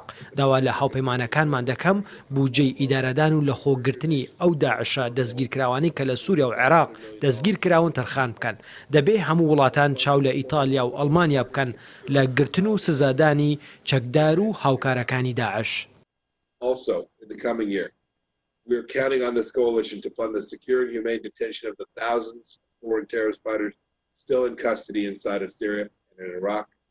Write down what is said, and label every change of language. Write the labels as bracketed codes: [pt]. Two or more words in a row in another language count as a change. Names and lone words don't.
[ckb] داوا لە هاوپەیمانەکانمان دەکەم بودجەی ئیدارەدان و لە خۆگرتنی ئەو داعشە دەستگیرکراوانی کە لە سووریا و عێراق دەستگیر کراون تەرخان بکەن. دەبێ هەموو وڵاتان چاو لە ئیتالیا و ئەڵمانیا بکەن لە گرتن و سزادانی چەکدار و هاوکارەکانی داعش. [en] Also, in the coming year, we are counting on this coalition to fund the secure and humane detention of the thousands of foreign terrorist fighters still in custody inside of Syria and in Iraq.